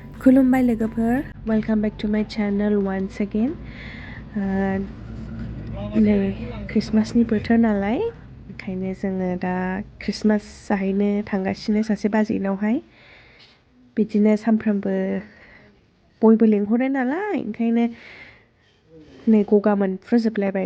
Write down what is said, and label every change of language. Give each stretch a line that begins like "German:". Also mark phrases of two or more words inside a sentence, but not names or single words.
Bodo: खुलुमबाय लोगोफोर,
English: welcome back to my channel once again.
Bodo: नै क्रिसमासनि बोथोर नालाय ओंखायनो जोङो दा क्रिसमास जाहैनो थांगासिनो सासे बाजैनावहाय. बिदिनो सानफ्रामबो बयबो लिंहरो नालाय ओंखायनो नै गगा मोनफ्रुजोबलायबाय.